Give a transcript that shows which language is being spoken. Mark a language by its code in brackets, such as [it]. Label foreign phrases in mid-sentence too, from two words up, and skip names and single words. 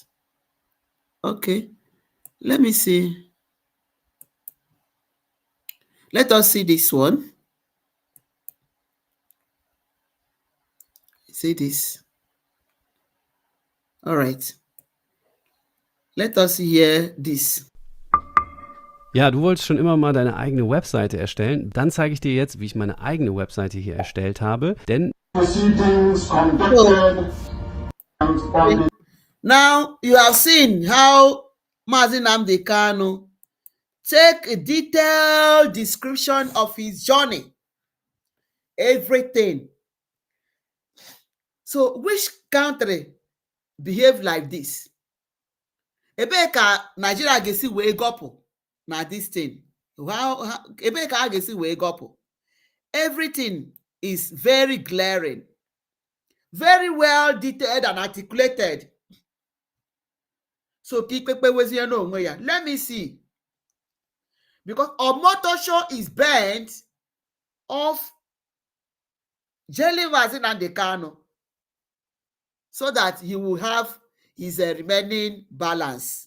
[en] Okay, let me see. Let us see this one. See this. All right. Let us hear this. [de] Ja, du wolltest schon immer mal deine eigene Webseite erstellen. Dann zeige ich dir jetzt, wie ich meine eigene Webseite hier erstellt habe. Denn [en] now you have seen how Nnamdi Kanu take a detailed description of his journey, everything. So which country behave like this? [ig] Ebe ka Nigeria ga-esi wee gọpụ na [en] this thing. [ig] Ebe ka a ga-esi wee gọpụ? [en] Everything is very glaring, very well detailed and articulated. So let me see. Because Omotosho is bent off jailing Nnamdi Kanu so that he will have his remaining balance.